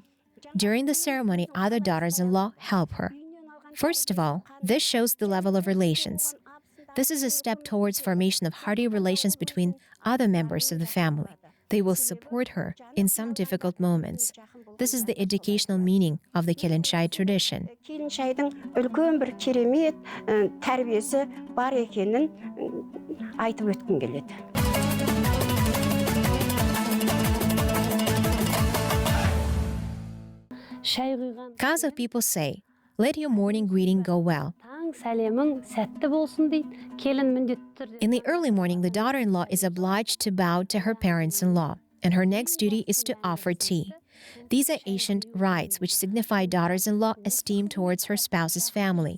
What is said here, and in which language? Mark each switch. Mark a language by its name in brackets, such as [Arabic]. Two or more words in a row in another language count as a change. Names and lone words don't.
[English] During the ceremony, other daughters-in-law help her. First of all, this shows the level of relations. This is a step towards formation of hearty relations between other members of the family. They will support her in some difficult moments. This is the educational meaning of the Kelin Shai tradition. [Kazakh] Келін шайдың үлкен бір керемет тәрбиесі бар екенін айтып өткім келеді. Шай құйған [English] Kazakh people say, "Let your morning greeting go well." [Kazakh] таң сәлемің сәтті болсын дейді. Келін міндетті түрде. [English] In the early morning, the daughter-in-law is obliged to bow to her parents-in-law, and her next duty is to offer tea. These are ancient rites which signify daughters-in-law esteem towards her spouse's family.